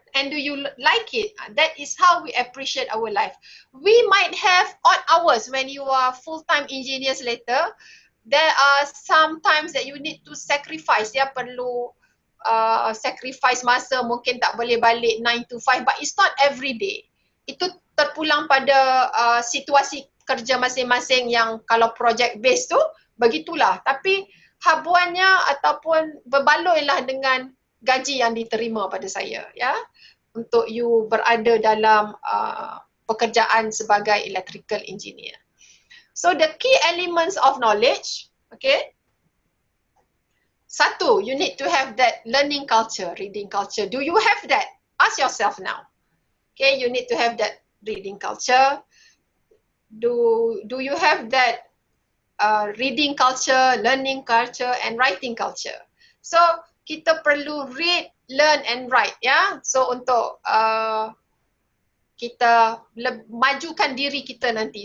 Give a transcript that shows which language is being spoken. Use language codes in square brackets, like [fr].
[en] And do you like it? That is how we appreciate our life. We might have odd hours when you are full-time engineers later. There are some times that you need to sacrifice. [ms] Ya, perlu sacrifice masa, mungkin tak boleh balik [en] 9 to 5, but it's not every day. [ms] Itu terpulang pada situasi kerja masing-masing, yang kalau project based tu begitulah. Tapi habuannya ataupun berbaloilah dengan gaji yang diterima pada saya, ya, untuk you berada dalam pekerjaan sebagai electrical engineer. [en] So the key elements of knowledge, okay. [ms] Satu, [en] you need to have that learning culture, reading culture. Do you have that? Ask yourself now. Okay, you need to have that reading culture. Do you have that reading culture, learning culture, and writing culture? [ms] So kita perlu [en] read, learn, and write, [ms] ya. So untuk kita majukan diri kita nanti.